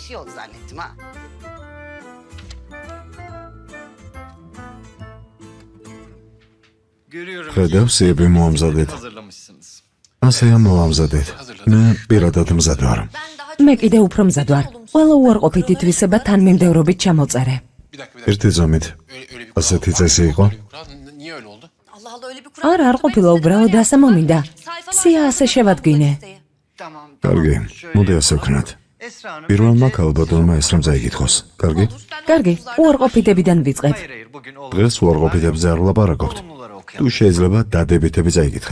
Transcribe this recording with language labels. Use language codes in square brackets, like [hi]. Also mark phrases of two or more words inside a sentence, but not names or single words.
[ka] ხედავ, სიები მოამზადეთ. ასეა მოამზადეთ. მე პირადად მზად ვარ. მე კიდე უფრო მზად ვარ. ყველა უარყოფით ითვისება თანმიმდევრობით ჩამოწერე. ერთი ზომით. ასეთი წესი იყო? [tr] Niye öyle oldu? Allah Allah öyle bir kural. [ka] არა, არ ყოფილა უბრალოდ ასე მომინდა. სია ასე შევადგინე. კარგი, მოდი ასე ვქნათ. პირველმა ქალბატონმა ეს რამ წაიკითხოს. კარგი? კარგი, უარყოფითებიდან ვიწყებ. დღეს უარყოფითებზე არ ვლაპარაკობთ. თუ შეიძლება დადებითები წაიკითხეთ.